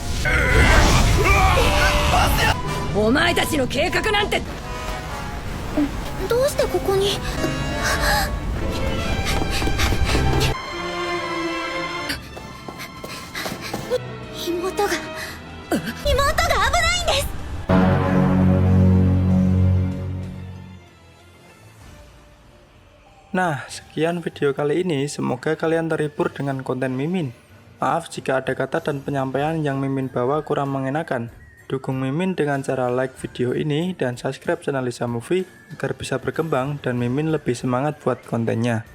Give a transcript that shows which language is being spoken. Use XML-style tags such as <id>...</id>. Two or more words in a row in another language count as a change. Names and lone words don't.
<ja>お前たちの計画なんて。どうしてここに。妹が危ないんです。</ja> <id>Nah, sekian video kali ini. Semoga kalian terhibur dengan konten Mimin. Maaf jika ada kata dan penyampaian yang Mimin bawa kurang mengenakan. Dukung Mimin dengan cara like video ini dan subscribe channel Lisa Movie agar bisa berkembang dan Mimin lebih semangat buat kontennya.</id>